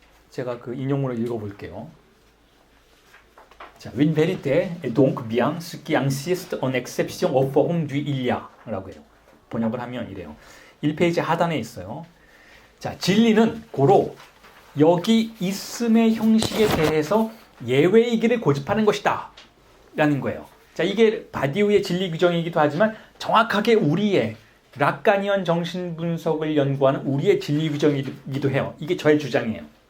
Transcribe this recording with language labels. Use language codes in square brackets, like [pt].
[ko] 제가 그 인용문을 읽어볼게요. [fr] 자, Une vérité est donc bien ce qui insiste en exception aux formes du il y a [ko] 라고 해요. 번역을 하면 이래요. 1페이지 하단에 있어요. 자, 진리는 고로 여기 있음의 형식에 대해서 예외의 길을 고집하는 것이다 라는 거예요. 자, 이게 바디우의 진리 규정이기도 하지만 정확하게 우리의 락카니언 정신분석을 연구하는 우리의 진리 규정이기도 해요. 이게 저의 주장이에요.